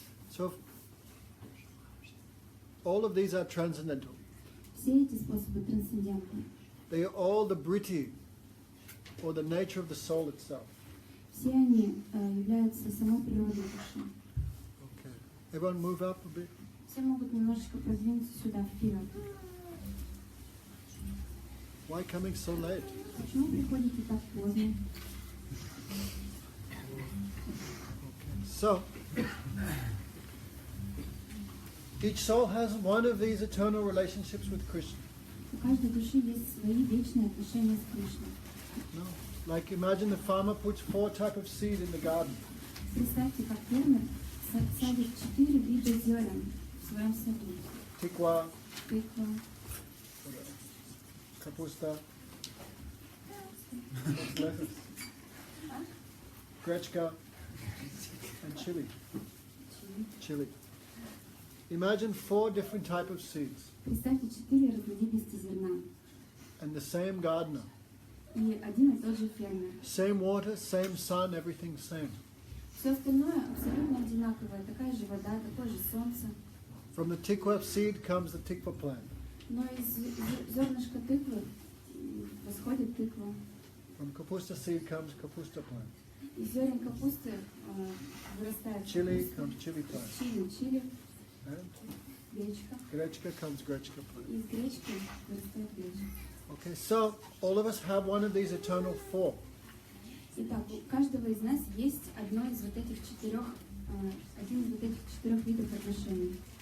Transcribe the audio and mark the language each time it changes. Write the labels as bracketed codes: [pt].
[en] So, all of these are transcendental. [ru] Все эти способы трансцендентны. [en] They are all the britti, or the nature of the soul itself. [ru] Все они являются самой природой души. [en] Okay. Everyone move up a bit. [ru] Все могут немножечко продвинуться сюда, вперед. [en] Why coming so late? [ru] Почему приходите так поздно? [en] So, each soul has one of these eternal relationships with Krishna. [ru] У каждой души есть свои вечные отношения с Кришной. [en] No? Like imagine the farmer puts 4 types of seed in the garden. [ru] Представьте, как фермер садит 4 вида зерен в своем саду. Tikwa, Тыква, [en] kapusta, what's left? Grechka, and chili. Chili. Imagine 4 different types of seeds [ru] Представьте 4 разновидности зерна. [en] and the same gardener. [ru] И один и тот же фермер. [en] Same water, same sun, everything same. [ru] Все остальное абсолютно одинаковое. Такая же вода, такое же солнце. [en] From the tikwa seed comes the tikva plant. [ru] Но из зернышка тыквы восходит тыква. [en] From kapusta seed comes kapusta plant. [ru] Из зерен капусты вырастает [en] Chili [ru] капуста. [en] comes chili plant. [ru] Чили, [en] And [ru] гречка. [en] grechka comes grechka plant. [ru] Из гречки вырастает гречка. [en] Okay, so all of us have one of these eternal 4. [ru] Итак, у каждого из нас есть одно из вот этих 4, один из вот этих 4 видов отношений.